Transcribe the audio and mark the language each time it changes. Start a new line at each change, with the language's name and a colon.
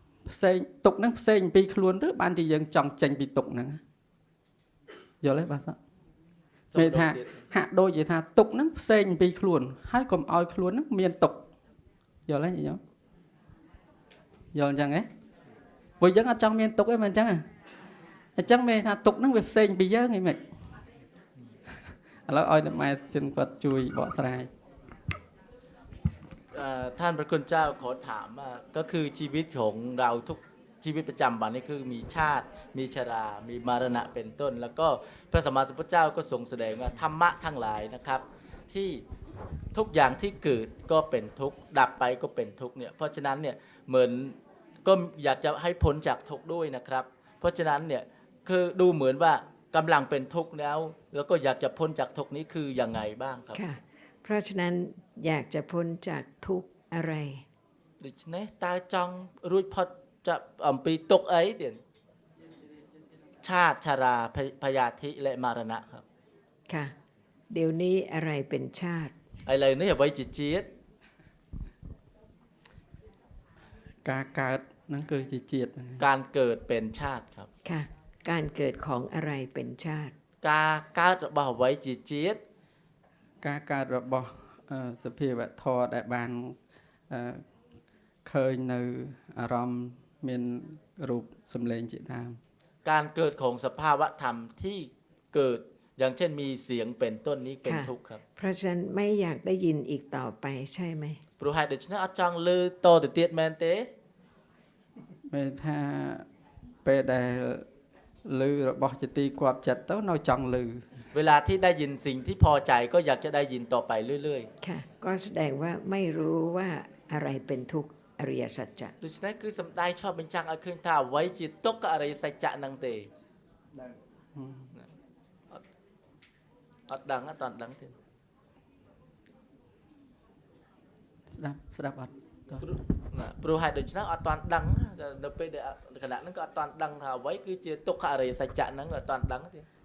Khmer: ផ្សេងទុក្ខហ្នឹងផ្សេងពីខ្លួនឬបានជាយើងចង់ចេញពីទុក្ខហ្នឹងយល់ទេបាទមានថាហាក់ដូចជាថាទុក្ខហ្នឹងផ្សេងពីខ្លួនហើយកុំឲ្យខ្លួនហ្នឹងមានទុក្ខយល់ទេញោម យល់អញ្ចឹងហ៎ព្រោះយើងអត់ចង់មានទុកទេមិនអញ្ចឹងអញ្ចឹងមានថាទុកហ្នឹងវាផ្សេងពីយើងហីមិនឥឡូវឲ្យតែម៉ែចិនគាត់ជួយបកស្រាយ
Thai: ท่านพระคุณเจ้าขอถามว่าก็คือชีวิตของเราทุกชีวิตประจำวันนี่คือมีชาติมีชรามีมรณะเป็นต้น แล้วก็พระสัมมาสัมพุทธเจ้าก็ทรงแสดงว่าธรรมะทั้งหลายนะครับที่ทุกอย่างที่เกิดก็เป็นทุกข์ดับไปก็เป็นทุกข์เนี่ยเพราะฉะนั้นเนี่ยเหมือนก็อยากจะให้พ้นจากทุกข์ด้วยนะครับเพราะฉะนั้นเนี่ยคือดูเหมือนว่ากำลังเป็นทุกข์แล้วก็อยากจะพ้นจากทุกข์นี้คือยังไงบ้างครับ ค่ะเพราะฉะนั้นอยากจะพ้นจากทุกข์อะไร
Khmer: ដូច្នេះតើចង់រួចផុតจากអំពីទុក្ខអីទៀត
Thai: ชาติชราพยาธิและมรณะครับ ค่ะเดี๋ยวนี้อะไรเป็นชาติ
Khmer: ឥឡូវនេះអ្វីជាជាតិ ការកើតហ្នឹងគឺជាជាតិហ្នឹង
Thai: การเกิดเป็นชาติครับ ค่ะการเกิดของอะไรเป็นชาติ
Khmer: ការកើតរបស់អ្វីជាជាតិ ការកើតរបស់សភាវធម៌ដែលបានឃើញនៅអារម្មណ៍មានរូបសម្លេងជាដើម
Thai: การเกิดของสภาวะธรรมที่เกิดอย่างเช่นมีเสียงเป็นต้นนี้เป็น ค่ะ ทุกข์ครับ เพราะฉะนั้นไม่อยากได้ยินอีกต่อไปใช่ไหม
Khmer: ព្រោះហេតុដូច្នេះអត់ចង់លើតទៅទៀតមែនទេ ពេលថាពេលដែលឮរបស់ជាទីគាប់ចិត្តទៅនៅចង់ឮ
Thai: เวลาที่ได้ยินสิ่งที่พอใจก็อยากจะได้ยินต่อไปเรื่อย ค่ะก็แสดงว่าไม่รู้ว่าอะไรเป็นทุกข์อริยสัจจะ
Khmer: ๆដូច្នេះគឺសំដែងឆ្លុះបញ្ចាំងឲ្យឃើញថាអ្វីជាទុក្ខអរិយសច្ចៈហ្នឹងទេអត់ដឹងអត់តន់ដឹងទេ ស្ដាប់អត់ ព្រោះហេតុដូច្នេះអត់តន់ដឹងនៅពេលដែលគណៈហ្នឹងក៏អត់តន់ដឹងថាអ្វីគឺជាទុក្ខអរិយសច្ចៈហ្នឹងអត់តន់ដឹងទេ